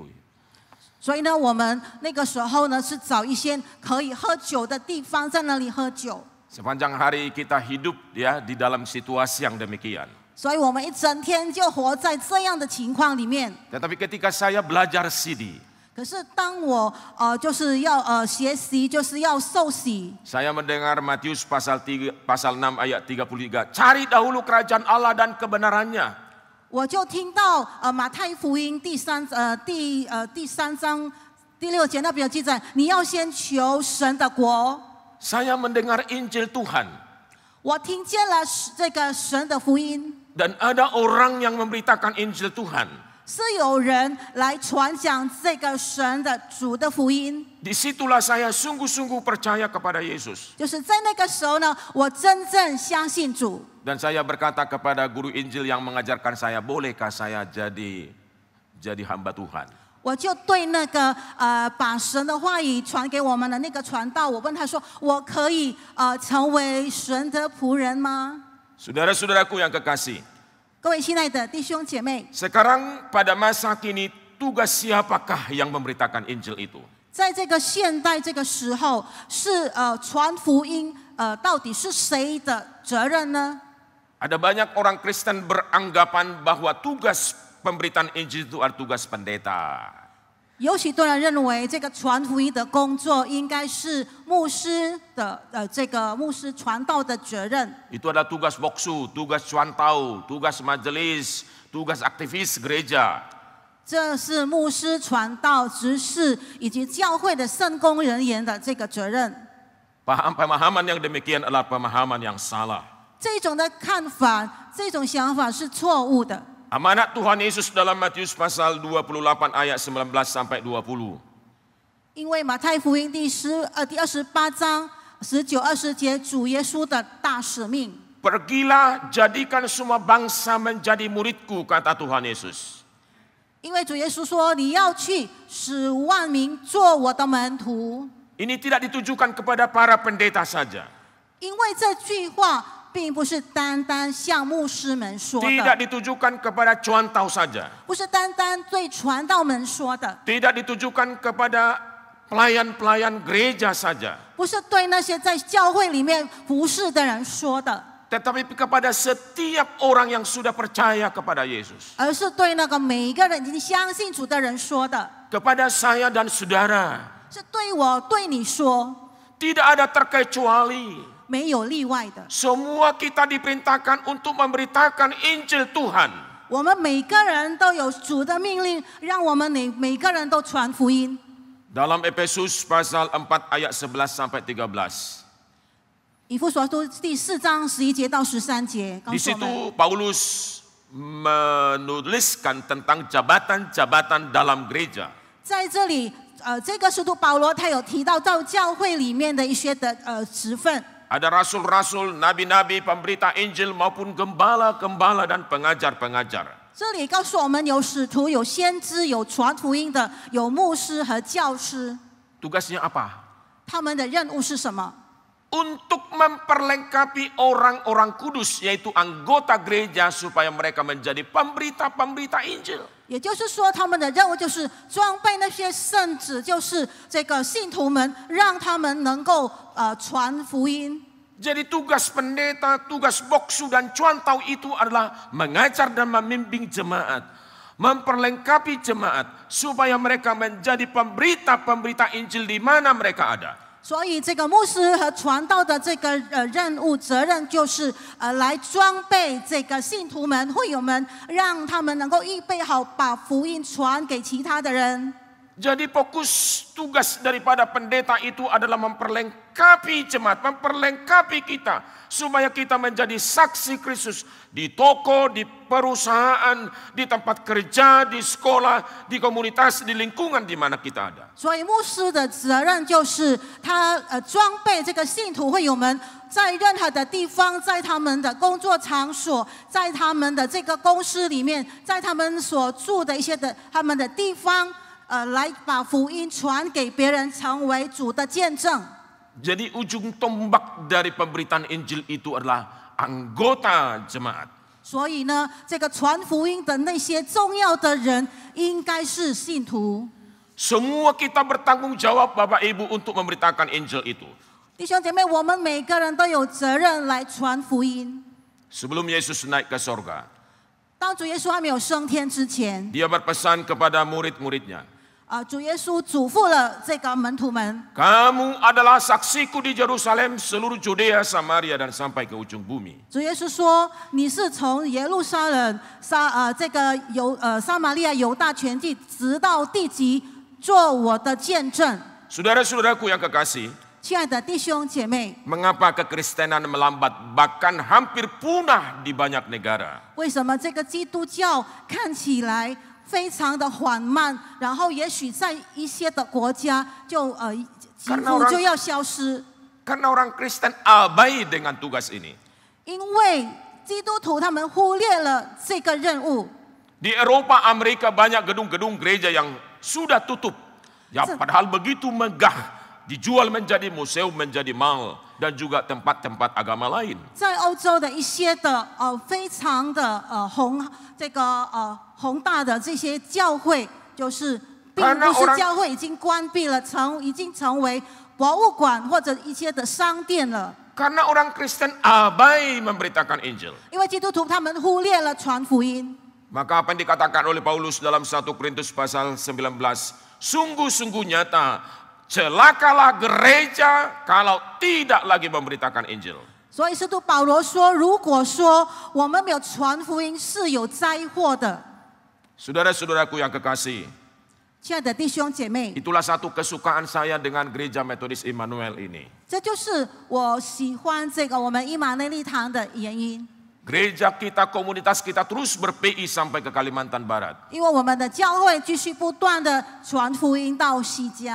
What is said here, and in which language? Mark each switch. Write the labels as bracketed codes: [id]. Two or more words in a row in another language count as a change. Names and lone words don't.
[zh] 所以呢，我们那个时候呢，是找一些可以喝酒的地方，在那里喝酒。 [id] Sepanjang hari kita hidup ya di dalam situasi yang demikian. [zh] 所以我们一整天就活在这样的情况里面。 [id] Tetapi ketika saya belajar CD, [zh] 可是当我就是要学习，就是要受洗。 [id] saya mendengar Matius pasal 6 ayat 33, cari dahulu kerajaan Allah dan kebenarannya. [zh] 我就听到马太福音第三章第6节那边有记载，你要先求神的国。 [id] Saya mendengar Injil Tuhan. [zh] 我听见了这个神的福音。 [id] Dan ada orang yang memberitakan Injil Tuhan. [zh] 是有人来传讲这个神的主的福音。 [id] Disitulah saya sungguh-sungguh percaya kepada Yesus. [zh] 就是在那个时候呢，我真正相信主。 [id] Dan saya berkata kepada guru Injil yang mengajarkan saya, bolehkah saya jadi hamba Tuhan? [zh] 我就对那个把神的话语传给我们的那个传道，我问他说：“我可以成为神的仆人吗？” [id] Saudara-saudaraku yang kekasih, [zh] 各位亲爱的弟兄姐妹， [id] sekarang pada masa kini tugas siapakah yang memberitakan Injil itu? [zh] 在这个现代这个时候，是传福音到底是谁的责任呢？ [id] Ada banyak orang Kristen beranggapan bahwa tugas pemberitaan Injil itu adalah tugas pendeta. [zh] 有许多人认为，这个传福音的工作应该是牧师的这个牧师传道的责任。 [id] Itu adalah tugas boksu, tugas cuantau, tugas majelis, tugas aktivis gereja. [zh] 这是牧师传道、执事以及教会的圣工人员的这个责任。 [id] Pemahaman yang demikian adalah pemahaman yang salah. [zh] 这种的看法、这种想法是错误的。 [id] Amanat Tuhan Yesus dalam Matius pasal 28 ayat 19 sampai 20. [zh] 因为马太福音第28章19、20节，主耶稣的大使命。 [id] Pergilah jadikan semua bangsa menjadi muridku, kata Tuhan Yesus. [zh] 因为主耶稣说：“你要去，使万民做我的门徒。” [id] Ini tidak ditujukan kepada para pendeta saja. [zh] 因为这句话并不是单单向牧师们说 [id] Tidak [zh] 的， [id] ditujukan kepada cuantau saja. [zh] 不是单单对传道们说的， [id] Tidak ditujukan kepada pelayan-pelayan gereja saja. [zh] 不是对那些在教会里面服侍的人说的， [id] Tetapi kepada setiap orang yang sudah percaya kepada Yesus. [zh] 而是对那个每一个人已经相信主的人说的， [id] Kepada saya dan saudara. [zh] 是对我对你说， [id] Tidak ada terkecuali. [zh] 没有例外的。 [id] Semua kita diperintahkan untuk memberitakan Injil Tuhan. [zh] 我们每个人都有主的命令，让我们每个人都传福音。 [id] Dalam Efesus pasal 4 ayat 11 sampai 13. [zh] 以弗所书第4章11节到13节，告 [id] Di [zh] 诉我们， [id] situ Paulus menuliskan tentang jabatan-jabatan dalam gereja. [zh] 在这里，这个使徒保罗他有提到到教会里面的一些的职分。 [id] Ada rasul-rasul, nabi-nabi, pemberita Injil maupun gembala-gembala dan pengajar-pengajar. [zh] 这里告诉我们，有使徒、有先知、有传福音的、有牧师和教师。 [id] Tugasnya apa? [zh] 他们的任务是什么？ [id] untuk memperlengkapi orang-orang kudus, yaitu anggota gereja, supaya mereka menjadi pemberita-pemberita Injil. [zh] 也就是说，他们的任务就是装备那些圣子，就是这个信徒们，让他们能够传福音。 [id] Jadi tugas pendeta, tugas boksu dan cuantau itu adalah mengajar dan membimbing jemaat, memperlengkapi jemaat supaya mereka menjadi pemberita-pemberita Injil di mana mereka ada. [zh] 所以，这个牧师和传道的这个任务责任，就是来装备这个信徒们、会友们，让他们能够预备好，把福音传给其他的人。 [id] Jadi fokus tugas daripada pendeta itu adalah memperlengkapi jemaat, memperlengkapi kita supaya kita menjadi saksi Kristus di toko, di perusahaan, di tempat kerja, di sekolah, di komunitas, di lingkungan di mana kita ada. [zh] 所以牧师的责任就是他装备这个信徒会友们，在任何的地方，在他们的工作场所，在他们的这个公司里面，在他们所住的一些的他们的地方。来把福音传给别人，成为主的见证。 [id] Jadi ujung tombak dari pemberitaan Injil itu adalah anggota jemaat. [zh] 所以呢，这个传福音的那些重要的人，应该是信徒。 [id] Semua kita bertanggung jawab Bapak Ibu untuk memberitakan Injil itu. [zh] 弟兄姐妹，我们每个人都有责任来传福音。 [id] Sebelum Yesus naik ke sorga, [zh] 当主耶稣还没有升天之前， [id] Dia berpesan kepada murid-muridnya. [zh] 主耶稣嘱咐了这个门徒们。 [id] Kamu adalah saksiku di Yerusalem, seluruh Judea, Samaria dan sampai ke ujung bumi. [zh] 主耶稣说：“你是从耶路撒冷、撒玛利亚、犹大全地，直到地极，做我的见证。” [id] Saudara-saudaraku yang kekasih, [zh] 亲爱的弟兄姐妹， [id] mengapa kekristenan melambat bahkan hampir punah di banyak negara? [zh] 为什么这个基督教看起来非常的缓慢，然后也许在一些的国家就几乎就要消失？ [id] Karena orang Kristen abai dengan tugas ini. [zh] 因为基督徒他们忽略了这个任务。 [id] Di Eropa, Amerika banyak gedung-gedung gereja yang sudah tutup. Ya, padahal begitu megah, dijual menjadi museum, menjadi mall, dan juga tempat-tempat agama lain. [zh] 在欧洲的一些的非常的宏大的这些教会，就是并不是教会已经关闭了，已经成为博物馆或者一些的商店了。 [id] Karena orang Kristen abai memberitakan Injil. [zh] 因为基督徒他们忽略了传福音。 [id] Maka apa yang dikatakan oleh Paulus dalam 1 Korintus pasal 19, sungguh-sungguh nyata, celakalah gereja kalau tidak lagi memberitakan Injil. [zh] 所以使徒保罗说，如果说我们没有传福音，是有灾祸的。 [id] Saudara-saudaraku yang kekasih, [zh] 亲爱的弟兄姐妹， [id] itulah satu kesukaan saya dengan gereja Metodis Immanuel ini. [zh] 这就是我喜欢这个我们伊玛内利堂的原因。 [id] Gereja kita, komunitas kita terus ber-PI sampai ke Kalimantan Barat. [zh] 因为我们的教会继续不断的传福音到西家。